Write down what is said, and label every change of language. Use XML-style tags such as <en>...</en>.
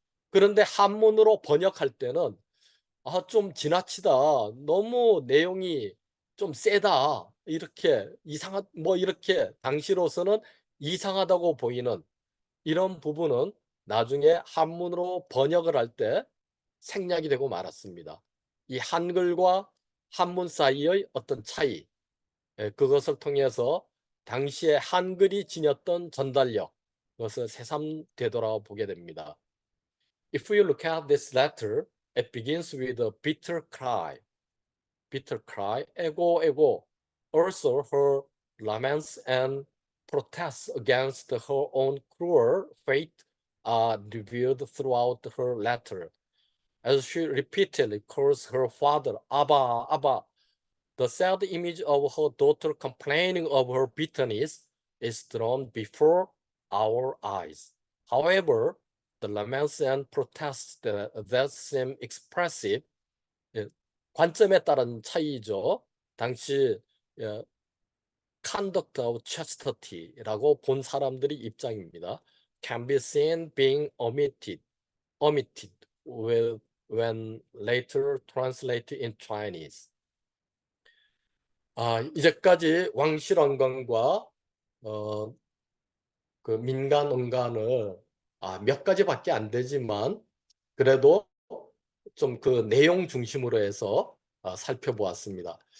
<ko>그런데 한문으로 번역할 때는 좀 지나치다, 너무 내용이 좀 세다, 이렇게 이렇게 당시로서는 이상하다고 보이는 이런 부분은 나중에 한문으로 번역을 할 때 생략이 되고 말았습니다. 이 한글과 한문 사이의 어떤 차이, 그것을 통해서 당시에 한글이 지녔던 전달력, 그것을 새삼 되돌아보게 됩니다.</ko> <en>If you look at this letter, it begins with a bitter cry, ego. Also, her laments and protests against her own cruel fate are revealed throughout her letter. As she repeatedly calls her father Abba, Abba, the sad image of her daughter complaining of her bitterness is drawn before our eyes. However, the laments and protests that seem expressive,</en> <ko>관점에 따른 차이죠. 당시</ko> <en>conduct of chastity</en> <ko>라고 본 사람들의 입장입니다.</ko> <en>Can be seen being omitted when later translated in Chinese.</en> <ko>이제까지 왕실언간과 그 민간언간을 몇 가지밖에 안 되지만 그래도 좀 그 내용 중심으로 해서 살펴보았습니다.</ko>